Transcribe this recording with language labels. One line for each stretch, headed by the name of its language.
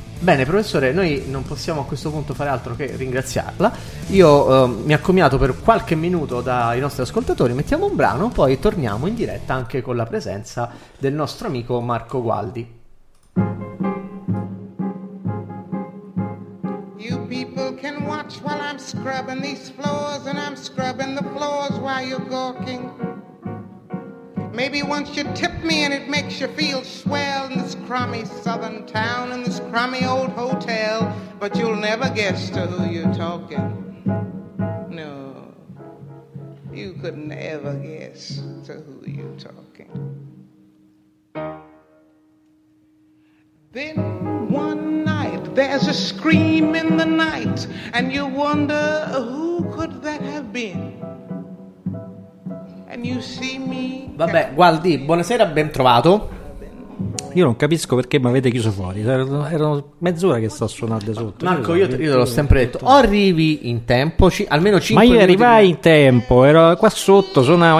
Italian: Bene, professore, noi non possiamo a questo punto fare altro che ringraziarla. Io mi accomiato per qualche minuto dai nostri ascoltatori. Mettiamo un brano, poi torniamo in diretta anche con la presenza del nostro amico Marco Gualdi.
English: While I'm scrubbing these floors and I'm scrubbing the floors while you're gawking. Maybe once you tip me and it makes you feel swell in this crummy southern town and this crummy old hotel, but you'll never guess to who you're talking. No, you could never guess to who you're talking. Then one night there's a scream in the night and you wonder who could that have been. And you see me.
Italian: Vabbè, Gualdi, buonasera, ben trovato. Io non capisco perché mi avete chiuso fuori. Erano mezz'ora che sto suonando sotto. Marco, io te l'ho sempre detto. O arrivi in tempo, almeno 5 minuti. Ma io arrivai in tempo, ero qua sotto, suonavo.